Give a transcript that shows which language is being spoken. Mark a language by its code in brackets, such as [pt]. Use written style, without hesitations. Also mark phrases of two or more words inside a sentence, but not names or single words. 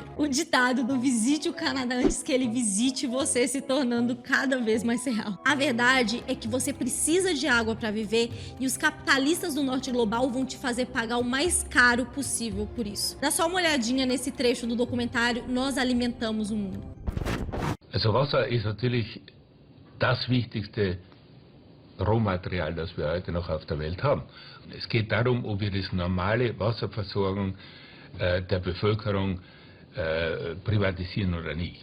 [pt] O ditado do visite o Canadá antes que ele visite você se tornando cada vez mais real. A verdade é que você precisa de água para viver e os capitalistas do norte global vão te fazer pagar o mais caro possível por isso. Dá só uma olhadinha nesse trecho do documentário Nós Alimentamos o Mundo. [de] Also Wasser ist natürlich das wichtigste Rohmaterial, das wir heute noch auf der Welt haben. Es geht darum, ob wir die normale Wasserversorgung der Bevölkerung privatisieren oder nicht.